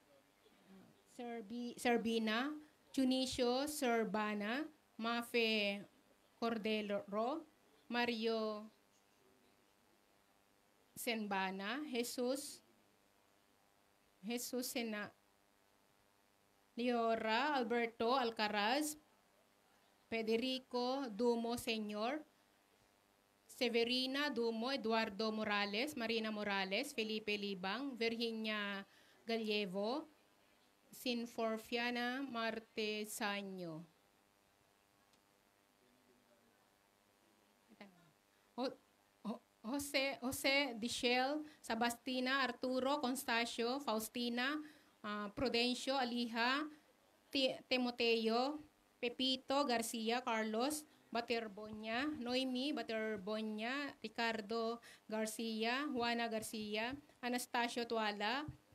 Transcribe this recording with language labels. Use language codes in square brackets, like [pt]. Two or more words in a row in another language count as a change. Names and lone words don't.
[en] Serbina, Junicio Serbana, Mafe Cordero, Mario Senbana, Jesus Sena, Leora, Alberto Alcaraz, Federico Dumo Senyor, Severina Dumo, Eduardo Morales, Marina Morales, Felipe Libang, Virginia Gallevo, Sinforfiana Martesanyo. Jose Dichel, Sabastina, Arturo, Constacio, Faustina, Prudencio, Aliha, Timoteo, Pepito, Garcia, Carlos, Baterbonya, Noemi, Baterbonya, Ricardo Garcia, Juana Garcia, Anastasio Tuala,